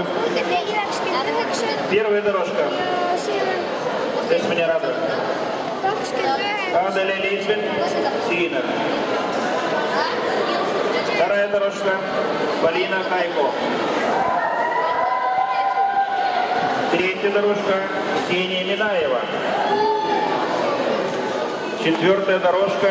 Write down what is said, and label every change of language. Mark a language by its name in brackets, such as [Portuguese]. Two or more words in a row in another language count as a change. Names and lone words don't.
[Russian] Первая дорожка. Esmania Rada. Adele Литвин. Синер. Вторая дорожка. Полина Хайко. Третья дорожка. Ксения Минаева. Четвертая дорожка.